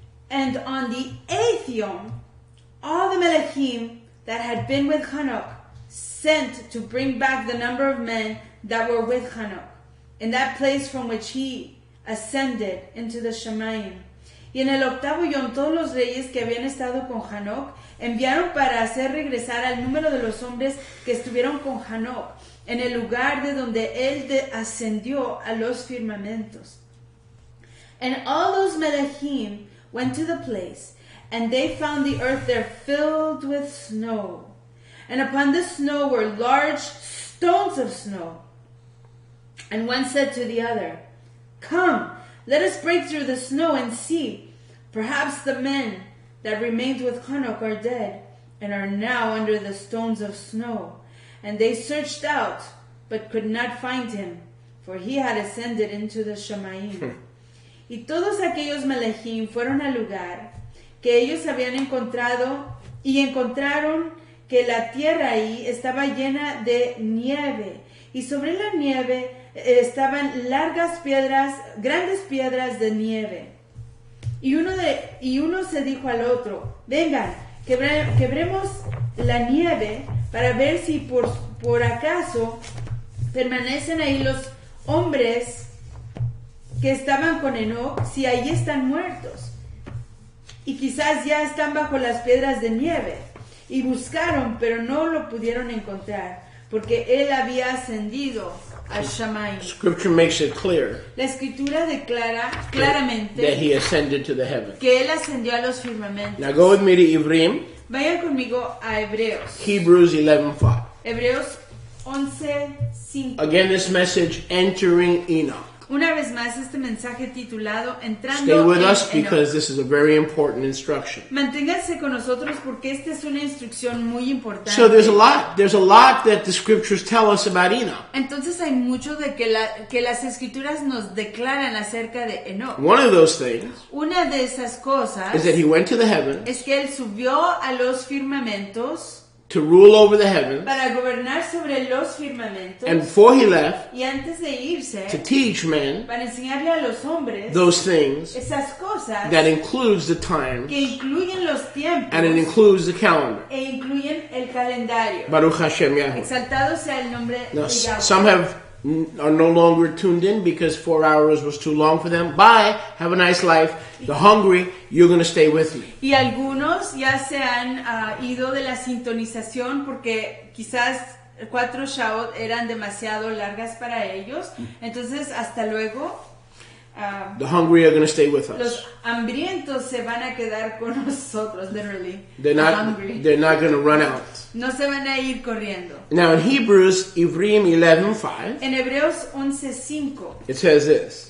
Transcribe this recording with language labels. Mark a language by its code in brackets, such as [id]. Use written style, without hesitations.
[en] And on the 8th yom, all the melechim that had been with Enoch sent to bring back the number of men that were with Enoch in that place from which he ascended into the Shemayim. [es] Y en el 8º yom, todos los reyes que habían estado con Enoch enviaron para hacer regresar al número de los hombres que estuvieron con Enoch en el lugar de donde él ascendió a los firmamentos. [en] And all those melechim went to the place, and they found the earth there filled with snow. And upon the snow were large stones of snow. And one said to the other, "Come, let us break through the snow and see. Perhaps the men that remained with Enoch are dead, and are now under the stones of snow." And they searched out, but could not find him, for he had ascended into the Shemayim. [es] Y todos aquellos melechim fueron al lugar que ellos habían encontrado, y encontraron que la tierra ahí estaba llena de nieve, y sobre la nieve estaban largas piedras, grandes piedras de nieve. Y uno se dijo al otro: vengan, quebremos la nieve para ver si por acaso permanecen ahí los hombres que estaban con Enoch, si ahí están muertos, y quizás ya están bajo las piedras de nieve. Y buscaron, pero no lo pudieron encontrar, porque él había ascendido al Shamayim. [en] Scripture makes it clear [es] La escritura declara [en] that [es] claramente [en] he ascended to the heavens. [es] que él ascendió a los firmamentos. [en] Now go with me to Ivrim, [es] Vayan conmigo a Hebreos. [en] Hebrews 11:5. [es] Hebreos 11:5. [en] Again, this message, entering Enoch. [es] Una vez más, este mensaje titulado Entrando [en] Stay with [es] en [en] us [es] Enoch. [en] because this is a very important instruction. [es] Manténganse con nosotros porque esta es una instrucción muy importante. [en] So there's a lot that the scriptures tell us about Enoch. [es] Entonces hay mucho de que las escrituras nos declaran acerca de Enoch. [en] One of those things [es] Una de esas cosas [en] is that he went to the heavens [es] es que él subió a los firmamentos [en] to rule over the heavens, [es] para gobernar sobre los firmamentos, [en] and before he left, [es] y antes de irse [en] to teach men [es] para enseñarle a los hombres [en] those things [es] esas cosas [en] that includes the time [es] que incluyen los tiempos [en] and it includes the calendar. [es] e incluyen el calendario. [he] Baruch Hashem Yahweh. [es] Exaltado sea el nombre [en] Now, [es] de Yahweh. [en] some are no longer tuned in because 4 hours was too long for them. Bye. Have a nice life. You're hungry. You're going to stay with me. [es] Y algunos ya se han ido de la sintonización porque quizás 4 Shaot eran demasiado largas para ellos. Entonces, hasta luego. [en] The hungry are going to stay with us. [es] Los hambrientos se van a quedar con nosotros, literally. [en] They're The not hungry. going to run out. [es] No se van a ir corriendo. [en] Now in Hebrews, Ivrim 11:5, [es] En Hebreos 11:5 [en] it says this: